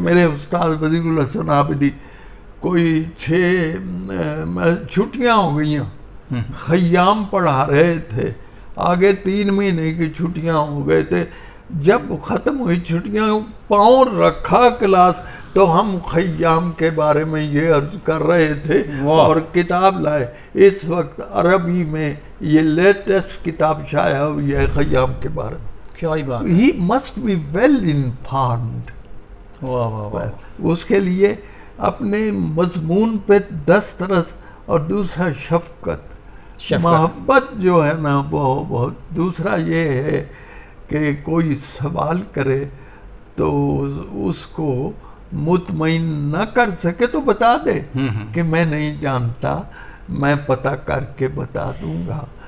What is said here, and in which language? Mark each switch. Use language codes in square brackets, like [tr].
[ur] میرے استاد وزیر الحسن عابدی کوئی 6 چھٹیاں ہو گئیں، خیام پڑھا رہے تھے، آگے 3 مہینے کی چھٹیاں ہو گئے تھے. جب ختم ہوئی چھٹیاں، پاؤں رکھا کلاس تو ہم خیام کے بارے میں یہ عرض کر رہے تھے اور کتاب لائے. اس وقت عربی میں یہ لیٹسٹ کتاب شائع ہوئی ہے خیام کے بارے میں. کیا ہی بات. [en] He must be well informed. [ur] اس کے لیے اپنے مضمون پہ دسترس، اور دوسرا شفقت، محبت جو ہے نا بہت. دوسرا یہ ہے کہ کوئی سوال کرے تو اس کو مطمئن نہ کر سکے تو بتا دے کہ میں نہیں جانتا، میں پتہ کر کے بتا دوں گا.